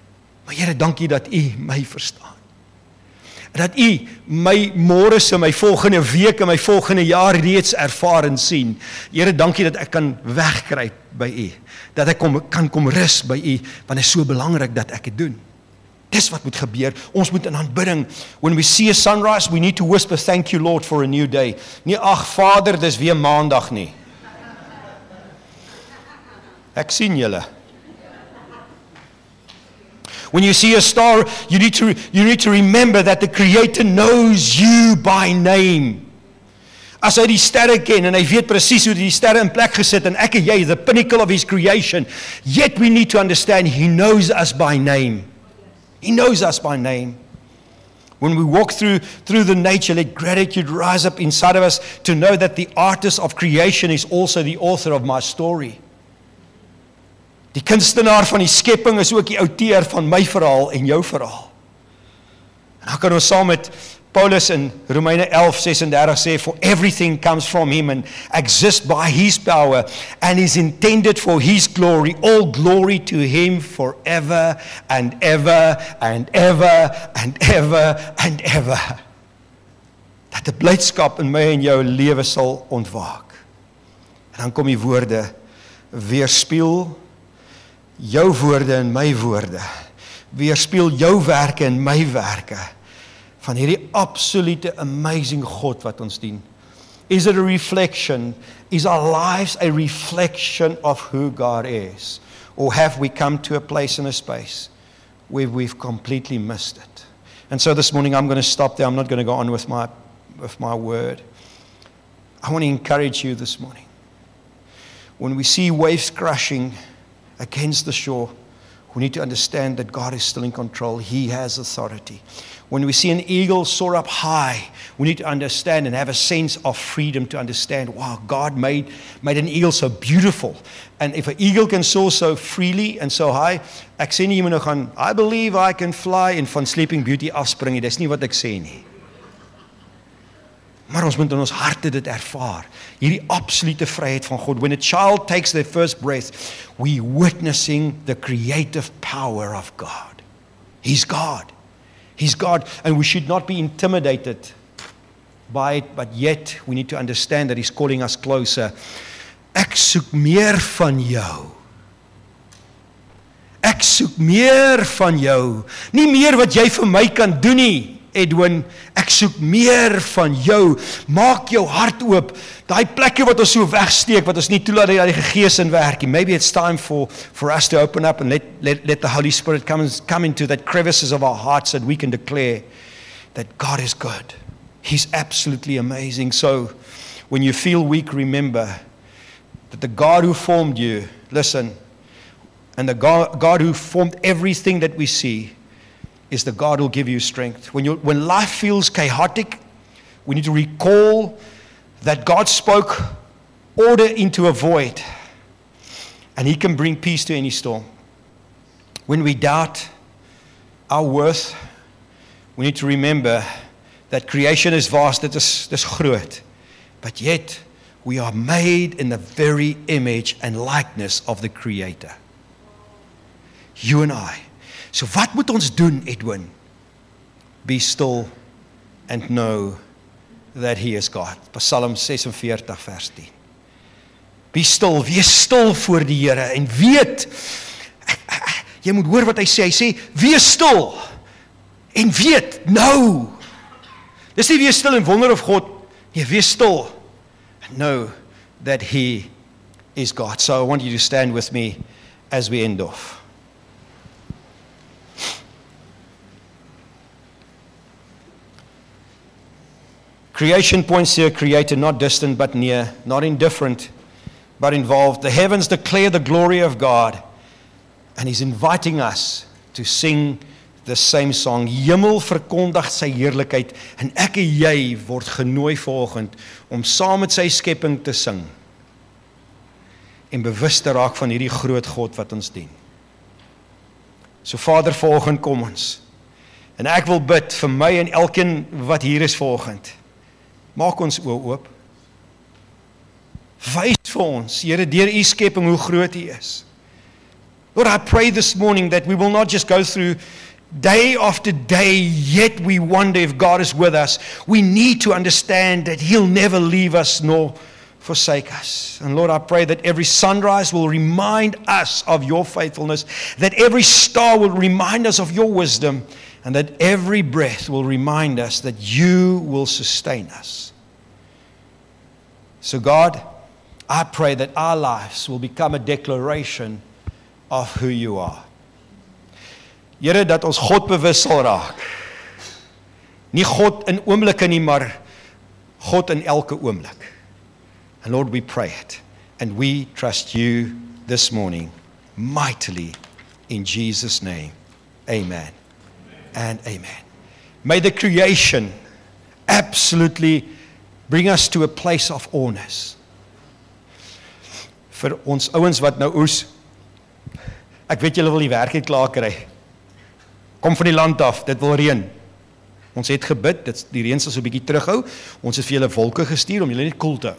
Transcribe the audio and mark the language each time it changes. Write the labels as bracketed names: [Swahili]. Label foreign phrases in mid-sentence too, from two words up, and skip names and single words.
[Afrikaans] Maar Here, dankie dat U my verstaan. dat U my môre se, my volgende week en my volgende jaar reeds ervaar en sien. Here, dankie dat ek kan wegkruip by U. Dat ek kan kom rus by U, want dit is so belangrik dat ek dit doen. Dis wat moet gebeur. Ons moet in aanbidding. [English] When we see a sunrise, we need to whisper, thank you Lord for a new day. [Afrikaans] Nie, ag Vader, dis weer maandag nie. Ek sien julle. [English] When you see a star, you need to remember that the Creator knows you by name. [Afrikaans] As hy die sterre ken en hy weet presies hoe die sterre in plek gesit en ek en jy, [English] the pinnacle of His creation, yet we need to understand He knows us by name. He knows us by name. When we walk through the nature, let gratitude rise up inside of us to know that the artist of creation is also the author of my story. [Afrikaans] Die kunstenaar van die skepping is ook die outeur van my verhaal en jou verhaal. En dan kan ons saam met Paulus in Romeine 11:36 sê, [English] for everything comes from Him and exists by His power and is intended for His glory, all glory to Him forever and ever and ever and ever and ever. [Afrikaans] Dat die blydskap in my en jou lewe sal ontwaak. En dan kom die woorde, weerspieël jou woorde en my woorde, weerspieël jou werke en my werke, van hierdie absolute amazing God wat ons dien. [English] Is it a reflection? Is our lives a reflection of who God is? Or have we come to a place and a space where we've completely missed it? And so this morning I'm going to stop there. I'm not going to go on with my word. I want to encourage you this morning. When we see waves crashing against the shore, we need to understand that God is still in control. He has authority. When we see an eagle soar up high, we need to understand and have a sense of freedom to understand, wow, God made an eagle so beautiful. And if an eagle can soar so freely and so high, [Afrikaans] ek sê nie jy moet nou gaan, [English] I believe I can fly, [Afrikaans] en van Sleeping Beauty afspring nie. Dis nie wat ek sê nie. Maar ons moet in ons harte dit ervaar. Hierdie absolute vryheid van God. [English] When a child takes their first breath, we witnessing the creative power of God. He's God. He's God, and we should not be intimidated by it, but yet we need to understand that He's calling us closer. [Afrikaans] Ek soek meer van jou. Ek soek meer van jou. Nie meer wat jy vir my kan doen nie, Edwin. Ek soek meer van jou. Maak jou hart oop. Daai plekke wat ons so wegsteek, wat ons nie toelaat dat die Gees in werk nie. [English] Maybe it's time for us to open up and let the Holy Spirit come into that crevices of our hearts, that we can declare that God is good. He's absolutely amazing. So when you feel weak, remember that the God who formed you, listen, and the God who formed everything that we see is the God who will give you strength. When life feels chaotic, we need to recall that God spoke order into a void, and He can bring peace to any storm. When we doubt our worth, we need to remember that creation is vast, [Afrikaans] dis groot, [English] but yet we are made in the very image and likeness of the Creator. You and I. [Afrikaans] So wat moet ons doen, Edwin? [English] Be still and know that He is God. [Afrikaans] Psalm 46 vers 10. [English] Be still, [Afrikaans] wees stil voor die Here en weet, jy moet hoor wat hy sê, wees stil en weet, nou. Dis nie wees stil en wonder of God, nee, wees stil [English] and know that He is God. So I want you to stand with me as we end off. Creation points to a Creator, not distant but near, not indifferent but involved. The heavens declare the glory of God, and He's inviting us to sing the same song. Hemel verkondig sy heerlikheid, en ek en jy word genooi vanoggend om saam met sy skepping te sing en bewus te raak van hierdie groot God wat ons dien. So Vader, vanoggend kom ons, en ek wil bid vir my en elkeen wat hier is vanoggend. Maak ons oop. Wys vir ons, Here, deur U skepping hoe groot U is. Lord, I pray this morning that we will not just go through day after day, yet we wonder if God is with us. We need to understand that He'll never leave us nor forsake us. And Lord, I pray that every sunrise will remind us of your faithfulness, that every star will remind us of your wisdom, and that every breath will remind us that you will sustain us. So God, I pray that our lives will become a declaration of who you are. [Afrikaans] Here, dat ons God bewus sal raak. Nie God in oomblikke nie, maar God in elke oomblik. [English] And Lord, we pray it, and we trust you this morning mightily in Jesus' name. Amen and amen. May the creation absolutely bring us to a place of awness. [Afrikaans] Vir ons ouens wat nou oes, ek weet julle wil die werk klaar kry. Kom van die land af, dit wil reën. Ons het gebid, die reën sal so 'n bietjie terughou. Ons het vir julle wolke gestuur om julle net koel te hou.